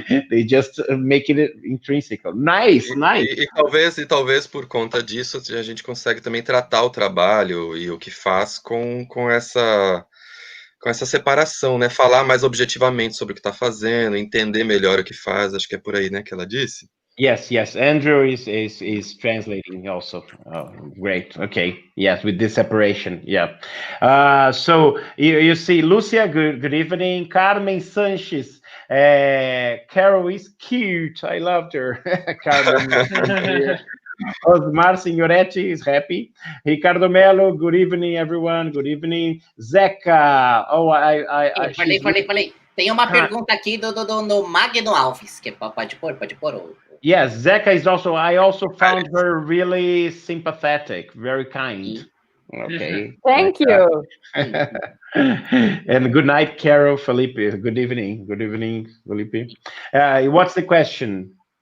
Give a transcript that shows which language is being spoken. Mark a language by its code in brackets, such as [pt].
[en] They just make it intrinsic. Nice. [pt] E talvez por conta disso a gente consegue também tratar o trabalho e o que faz com essa separação, né? Falar mais objetivamente sobre o que está fazendo, entender melhor o que faz. Acho que é por aí, né, que ela disse. [en] Yes. Andrew is translating also. Oh, great. Okay. Yes, with this separation. Yeah. So you see, Lucia, good evening. Carmen Sanchez. Carol is cute. I loved her. Carmen. Osmar Signoretti is happy. Ricardo Melo, good evening, everyone. Good evening. Zeca. Oh, [pt] Falei. Tem uma pergunta aqui do Magno Alves, que pode pôr. [en] Yes, Zeca is also, I also found her really sympathetic, very kind. Okay. Thank you. And good night, Carol, Felipe. Good evening, Felipe. What's the question?